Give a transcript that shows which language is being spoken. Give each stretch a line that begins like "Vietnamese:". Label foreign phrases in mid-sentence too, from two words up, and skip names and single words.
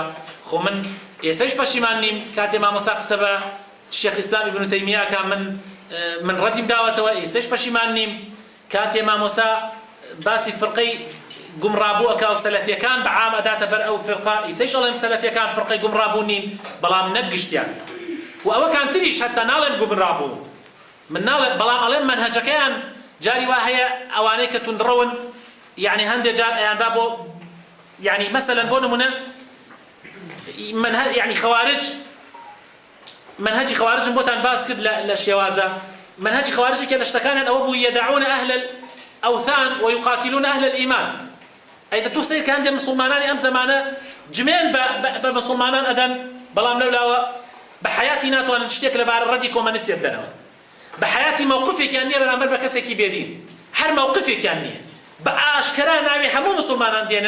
Central Kurdish: خۆ من ئێستاش پەشیمان نیم کاتێ مامۆستا قسە بە شێخ ئیسلام ئیبن تەیمیە کە من ڕەتیم داوەتەوە ئێستاش پەشیمان نیم کاتێ مامۆستا باسی فڕقەی گومڕابوو ئەکا و سەلەفیەکان بە عام ئەداتە بەر ئەو فڕقە ئیسەیش ئەڵێم سەلەفیەکان فڕقەی گومڕابوو نین بەڵام نەگشتیان و ئەوە کانتریش هەتا ناڵێن گومڕابوو من ناڵێم بەڵام ئەڵێم مەنهەجەکەیان جاری وا هەیە ئەوانەی کە توندڕەون یعنی هەندێک جار ئەیان با بۆ یعنی مەسەلەن بۆ نمونە یعنی خوارج منهجی خوارجم بۆتان باس کرد لە شێوازە منهجی خوارجێکە لە شتەکانیان ئەوە بوو
Arabic: يدعون أهل الأوثان ويقاتلون أهل الإيمان
Central Kurdish: ئەیدە تۆ سەیر کە هەندێک مسلمانانی ئەم زەمانە جمێن بە مسلمانان ئەدەن بەڵام لەولاوە بە حیاتی ناتوانن شتێک لەبارە ڕەدی کۆمەنیستی بدەنەوە بە حیاتی مووقفێکیان نییە بەرامبەر بە کەسێکی بێدین هەر مووقفێکیان نییە بە ئاشکرا ناوی هەموو مسلمانان